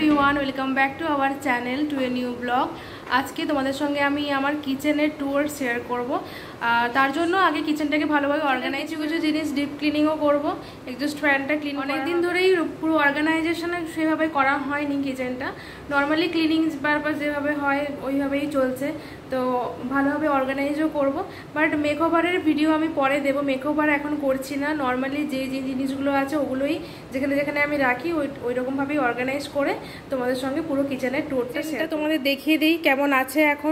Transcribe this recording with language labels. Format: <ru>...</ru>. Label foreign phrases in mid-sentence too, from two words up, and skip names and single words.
<en>everyone welcome back to our channel to a new blog.</en> <bn>আজ কে তোমাদের সঙ্গে আমি আমার কিচেনের টুর শেয়ার করব। তার জন্য আগে কিচেনটাকে ভালোভাবে অর্গানাইজ কিছু জিনিস</bn> <en>deep cleaningও</en> <bn>করব।</bn> <en>exhaust fanটা</en> <bn>क्लिन অনেক দিন ধরেই পুরো অর্গানাইজেশন সেভাবে করা হয়নি কিচেনটা। নরমালি</bn> <en>cleaning purpose</en> <bn>যেভাবে হয় ওইভাবেই চলছে, তো ভালোভাবে অর্গানাইজও করব। বাট মেকওভারের ভিডিও আমি পরে দেব, মেকওভার এখন করছি না। নরমালি যে যে জিনিসগুলো আছে ওগুলোই যেখানে যেখানে আমি রাখি ওই রকম ভাবেই অর্গানাইজ করে তোমাদের সঙ্গে পুরো কিচেনের টুরটা সেটা তোমাদের দেখিয়ে দিই কেমন আছে এখন।</bn>